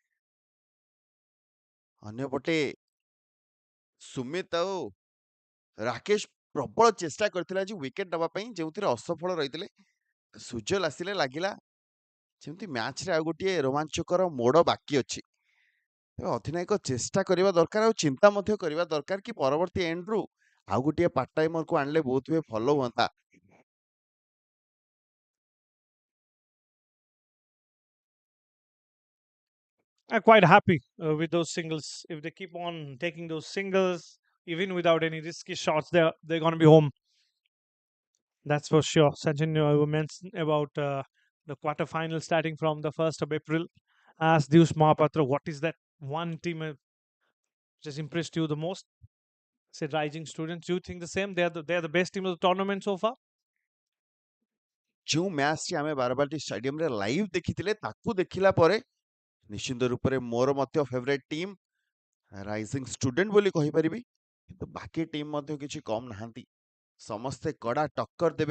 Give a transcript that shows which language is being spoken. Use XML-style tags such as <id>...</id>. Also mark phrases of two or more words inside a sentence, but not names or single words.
<or>ଅନ୍ୟପଟେ ସୁମିତ ଆଉ ରାକେଶ ପ୍ରବଳ ଚେଷ୍ଟା କରିଥିଲେ ଆଜି ୱିକେଟ୍ ନେବା ପାଇଁ, ଯେଉଁଥିରେ ଅସଫଳ ରହିଥିଲେ। ସୁଜଲ ଆସିଲେ ଲାଗିଲା ଯେମିତି ମ୍ୟାଚରେ ଆଉ ଗୋଟିଏ ରୋମାଞ୍ଚକର ମୋଡ଼ ବାକି ଅଛି। ତେବେ ଅଧିନାୟକ ଚେଷ୍ଟା କରିବା ଦରକାର ଆଉ ଚିନ୍ତା ମଧ୍ୟ କରିବା ଦରକାର କି ପରବର୍ତ୍ତୀ ଏଣ୍ଡରୁ ଆଉ ଗୋଟିଏ ପାର୍ଟ ଟାଇମରକୁ ଆଣିଲେ ବହୁତ ହୁଏ ଭଲ ହୁଅନ୍ତା।</or> <en>I'm quite happy with those singles. If they keep on taking those singles, even without any risky shots, they're going to be home. That's for sure. Sachin, you mentioned about the quarterfinal starting from the 1st of April. Ask Deus Mahapatra, what is that one team which has impressed you the most? Said Rising Students. Do you think the same? They're the best team of the tournament so far?</en> <or>ଯେଉଁ ମ୍ୟାଚଟି ଆମେ ବାରବାଟୀ ଷ୍ଟାଡିୟମରେ ଲାଇଭ୍ ଦେଖିଥିଲେ ତାକୁ ଦେଖିଲା ପରେ ନିଶ୍ଚିତ ରୂପରେ ମୋର ମଧ୍ୟ</or> <en>favourite team</en> <or>ରାଇଜିଂ ଷ୍ଟୁଡେଣ୍ଟ ବୋଲି କହିପାରିବି। କିନ୍ତୁ ବାକି ଟିମ୍ ମଧ୍ୟ କିଛି କମ୍ ନାହାନ୍ତି, ସମସ୍ତେ କଡ଼ା ଟକ୍କର ଦେବେ।</or>